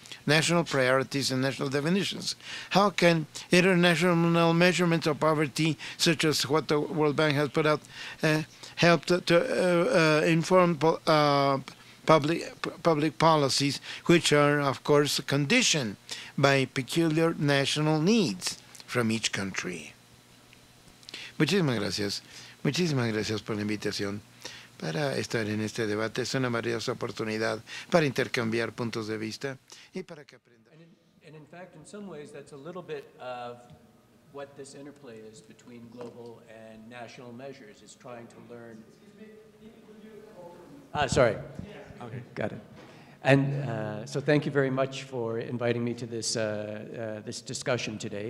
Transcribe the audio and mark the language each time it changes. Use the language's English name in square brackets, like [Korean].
[English] National priorities and national definitions. How can international measurements of poverty, such as what the World Bank has put out, help to inform public policies, which are, of course, conditioned by peculiar national needs from each country? [Spanish] Muchísimas gracias. Muchísimas gracias por la invitación para estar en este debate. Es una maravillosa oportunidad para intercambiar puntos de vista y para que aprendan. [English] And in fact, in some ways, that's a little bit of what this interplay is between global and national measures, is trying to learn. Sorry. Okay, got it. And so thank you very much for inviting me to this, this discussion today.